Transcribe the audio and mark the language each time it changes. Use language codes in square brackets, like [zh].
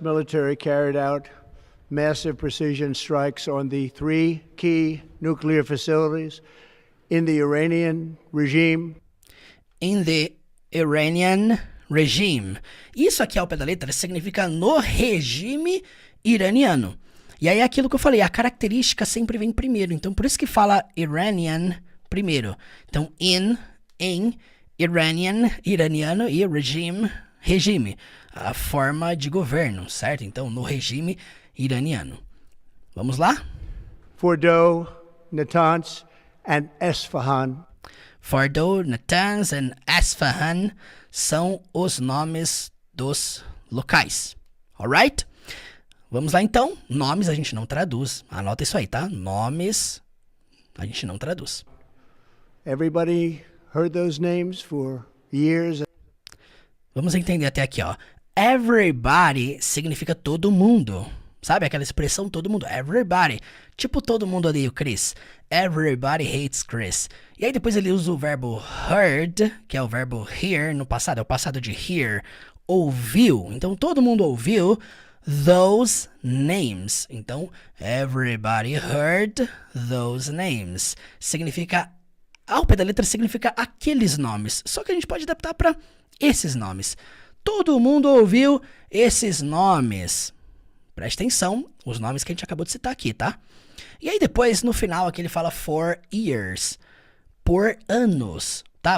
[en] military carried out massive precision strikes on the 3 key nuclear facilities in the Iranian regime. In the Iranian regime. [pt] Isso aqui ao pé da letra significa no regime iraniano. E aí é aquilo que eu falei, a característica sempre vem primeiro. Então, por isso que fala Iranian primeiro. Então, em, Iranian, iraniano e regime, a forma de governo, certo? Então, no regime iraniano. Vamos lá? [en] Fordow, Natanz, and Esfahan. [pt] Fordow, Natanz and Esfahan são os nomes dos locais. Alright? Vamos lá então, nomes a gente não traduz, anota isso aí, tá? Nomes a gente não traduz. [en] Everybody heard those names for years. [pt] Vamos entender até aqui, ó. Everybody significa todo mundo. Sabe aquela expressão todo mundo, everybody. Tipo todo mundo odeia o Chris. Everybody hates Chris. E aí depois ele usa o verbo heard, que é o verbo hear no passado, é o passado de hear, ouviu. Então todo mundo ouviu [en] those names. [pt] Então [en] everybody heard those names. [pt] Significa, ao pé da letra significa aqueles nomes. Só que a gente pode adaptar para esses nomes. Todo mundo ouviu esses nomes. Preste atenção, os nomes que a gente acabou de citar aqui, tá? E aí depois, no final, aqui ele fala [en] for years, [pt] por anos, tá?